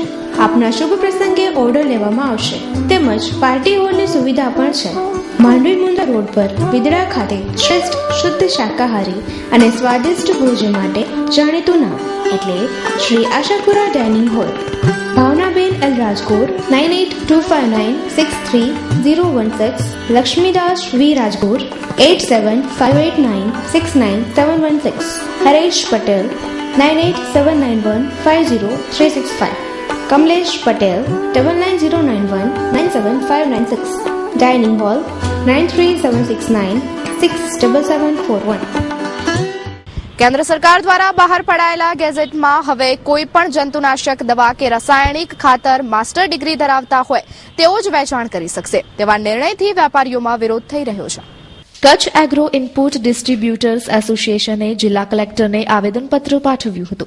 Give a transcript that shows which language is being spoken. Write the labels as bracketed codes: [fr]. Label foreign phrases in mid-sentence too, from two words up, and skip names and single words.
[gu] આપના શુભ પ્રસંગે ઓર્ડર લેવામાં આવશે તેમજ પાર્ટી હોલની સુવિધા પણ છે. માંડવી મુંદ્રા રોડ પર વિદડા ખાતે શ્રેષ્ઠ શુદ્ધ શાકાહારી અને સ્વાદિષ્ટ ભોજન માટે જાણીતું નામ એટલે શ્રી આશાપુરા ડાઇનિંગ હોલ. ભાવનાબેન L. Rajgor, 9825963016, Lakshmidas V. Rajgor, 8758969716, Haresh Patel, 9879150365, Kamlesh Patel, 9909197596, Dining Hall, 93769677741. કેન્દ્ર સરકાર દ્વારા બહાર પડાયેલા ગેઝેટમાં હવે કોઈ પણ જંતુનાશક દવા કે રાસાયણિક ખાતર માસ્ટર ડિગ્રી ધરાવતા હોય તેઓ જ વેચાણ કરી શકશે તેવા નિર્ણયથી વેપારીઓમાં વિરોધ થઈ રહ્યો છે. કચ્છ એગ્રો ઇનપુટ ડિસ્ટ્રીબ્યુટર્સ એસોસિએશને જિલ્લા કલેક્ટરને આવેદનપત્ર પાઠવ્યું હતું.